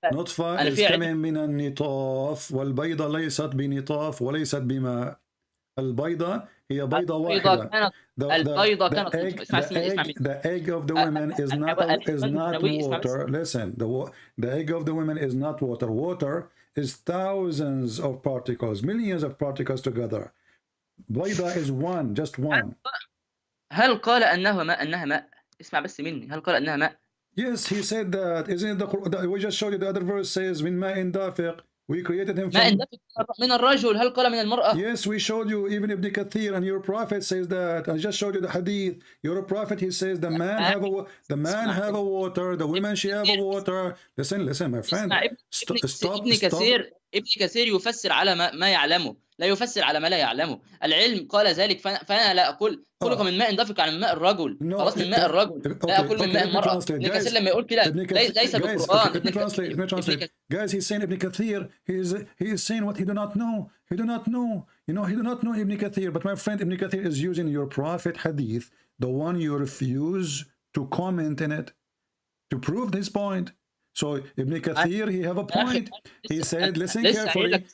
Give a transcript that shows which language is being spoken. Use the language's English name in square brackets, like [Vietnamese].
[Arabic] نطفة [English] is coming [Arabic] من النطاف، والبيضة ليست بنطاف وليست بماء. البيضة هي بيضة واحدة. البيضة كانت [English] the egg of the women is not water. Listen, the egg of the women is not water. Water is thousands of particles, millions of particles together. بيضة is one, just one. [Arabic] هل قال أنها ماء؟ اسمع بس مني، هل قال أنها ماء؟ [English] Yes, he said that. Isn't it the Quran? We just showed you the other verse says [Arabic] من ماء دافق. [English] We created him from [Arabic] من الرجل. هل قال من المرأة؟ [English] Yes, we showed you even Ibn Kathir, and your prophet says that. I just showed you the hadith. Your prophet, he says the man have a water, the women she have a water. Listen, my friend. Stop. [Arabic] ابن كثير يفسر على ما يعلمه، لا يفسر على ما لا يعلمه. العلم قال ذلك، فأنا لا أقول خلق من ماء دافق عن ماء الرجل. خلاص من ماء الرجل، لا أقول من ماء المرأة. ابن كثير لما يقول كده ليس بالقرآن. [English] Guys, he's saying Ibn Kathir, he is saying what he do not know. He do not know. You know, he do not know Ibn Kathir. But my friend, Ibn Kathir is using your prophet hadith, the one you refuse to comment in it, to prove this point. So Ibn Kathir, he have a point. He said, listen carefully.